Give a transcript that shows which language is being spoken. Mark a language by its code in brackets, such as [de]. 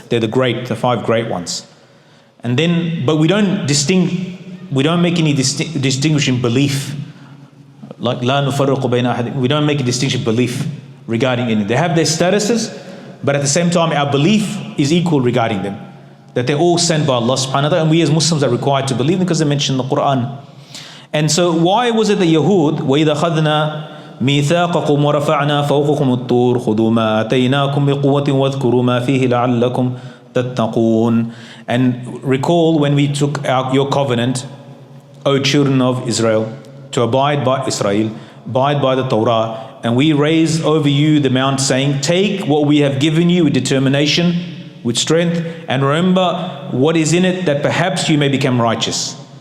[en] They're the 5 great ones. And then, but we don't make any distinction in belief. Like [ar] la nufarriqu bayna ahadin. [en] We don't make a distinction belief regarding any. They have their statuses, but at the same time our belief is equal regarding them. That they're all sent by Allah subhanahu wa ta'ala, and we as Muslims are required to believe them because they mentioned in the Qur'an. And so why was it the Yahud, [ar] وَإِذَا خَذْنَا مِيثَاقَكُمْ وَرَفَعْنَا فَوْقَكُمُ الطُّورَ خُذُوا مَا آتَيْنَاكُمْ بِقُوَّةٍ وَاذْكُرُوا مَا فِيهِ لَعَلَّكُمْ تَتَّقُونَ. [en] And recall when we took out your covenant, O children of Israel, to abide by the Torah, and we raised over you the mount, saying, take what we have given you with determination, with strength, and remember what is in it, that perhaps you may become righteous.